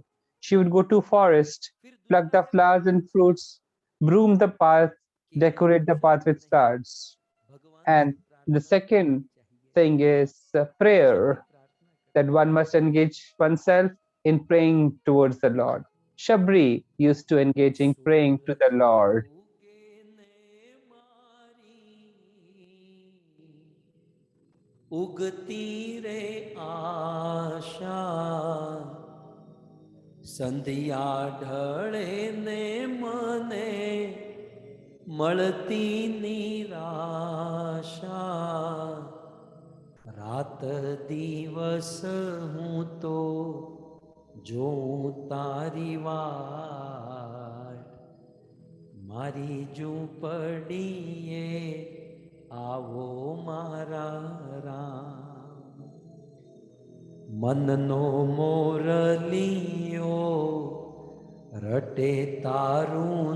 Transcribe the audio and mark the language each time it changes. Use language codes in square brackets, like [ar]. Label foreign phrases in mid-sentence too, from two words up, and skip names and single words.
[en] She would go to forest, pluck the flowers and fruits, broom the path, decorate the path with stars. And the second thing is prayer, that one must engage oneself in praying towards the Lord. Shabri used to engage in praying to the Lord. [gu] ઉગતી રે આશા સંધ્યા ઢળે ને મને મળતી નિરાશા રાત દિવસ હું તો જોઉં તારી વાટ મારી ઝૂંપડીએ આવો મારા રામ મનનો મોરલિયો રટે તારું